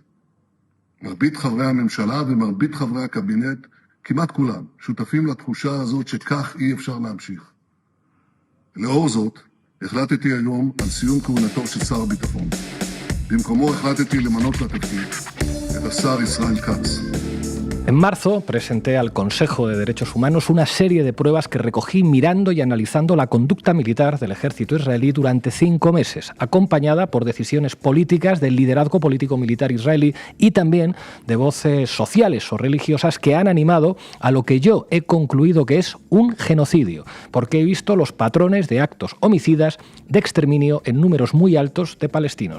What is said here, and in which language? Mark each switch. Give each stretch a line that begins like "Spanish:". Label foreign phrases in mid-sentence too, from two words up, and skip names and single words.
Hebrew: מרבית חברי הממשלה ומרבית חברי הקבינט, כמעט כולם, שותפים לתחושה הזאת שכך אי אפשר להמשיך. לאור זאת, החלטתי היום על סיום כהונתו של שר הביטחון. במקומו החלטתי למנות לתפקיד את השר ישראל כץ.
Spanish: En marzo presenté al Consejo de Derechos Humanos una serie de pruebas que recogí mirando y analizando la conducta militar del ejército israelí durante 5 meses, acompañada por decisiones políticas del liderazgo político-militar israelí y también de voces sociales o religiosas que han animado a lo que yo he concluido que es un genocidio, porque he visto los patrones de actos homicidas de exterminio en números muy altos de palestinos.